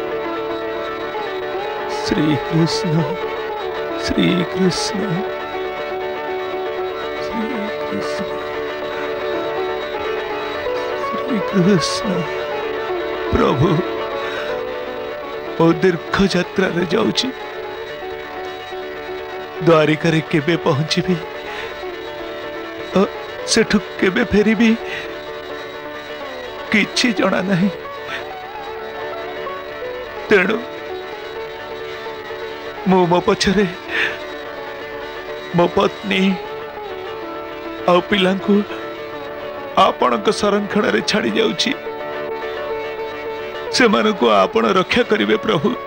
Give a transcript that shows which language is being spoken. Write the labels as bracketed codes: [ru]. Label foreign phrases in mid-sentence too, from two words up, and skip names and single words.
[or] श्री कृष्ण श्री कृष्ण श्री कृष्ण श्री कृष्ण। ପ୍ରଭୁ ଓ ଦୀର୍ଘ ଯାତ୍ରା ରେ ଯାଉଛି ଦ୍ୱାରିକା ରେ କେବେ ପହଞ୍ଚିବି ସେଠୁ କେବେ ଫେରିବି କିଛି ଜଣା ନାହିଁ। ତେଣୁ ମୋ ପଛରେ ମୋ ପତ୍ନୀ ଆ ପିଲା ଆପଣ ସଂରକ୍ଷଣ ରେ ଛାଡ଼ି ଯାଉଛି ସେ ମାନ କୁ ଆପଣ ରକ୍ଷା କରିବେ ପ୍ରଭୁ।